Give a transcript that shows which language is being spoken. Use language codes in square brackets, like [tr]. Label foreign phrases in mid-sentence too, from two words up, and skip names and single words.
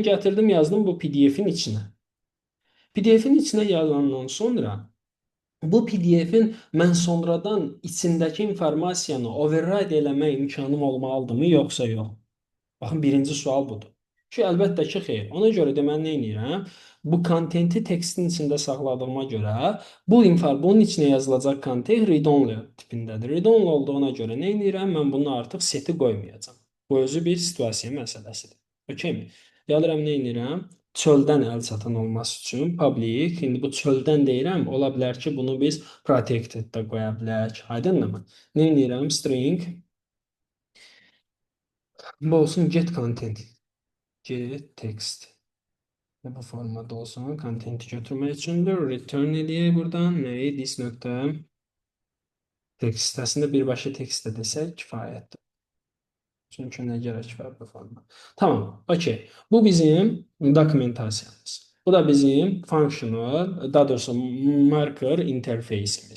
[az] Gətirdim, yazdım bu PDF-in içinə. PDF-in içinə yazandan sonra bu PDF-in mən sonradan içindəki informasiyanı override eləmək imkanım olmalıdırmı, yoxsa yox? Baxın, birinci sual budur. Ki, əlbəttə ki, xeyr. Ona görə də mən nə edirəm? Bu kontenti tekstin içində saxladığıma görə bunun içinə yazılacaq kontent read-only tipindədir. Read-only olduğuna görə nə edirəm? Mən bunu artıq seti qoymayacağam. Bu özü bir situasiya məsələsidir. Okeymi? Gəlir nə edirəm? Çöldən əl çatan olması üçün public, indi bu çöldən deyirəm, ola bilər ki, bunu biz protected də qoya bilərik. Aydınmı? Nə edirəm? String bu olsun [en] get content. Get text. [az] Bu formada olsun. Content'i götürmək üçündür. Return eləyək buradan. Nəyi? This nöqtə text. Əslində birbaşa text də desək kifayətdir. Çünki nə gərək var bu forma. Tamam. Okey. Bu bizim dokumentasiyamız. Bu da bizim functional, daha doğrusu marker interfeysimiz.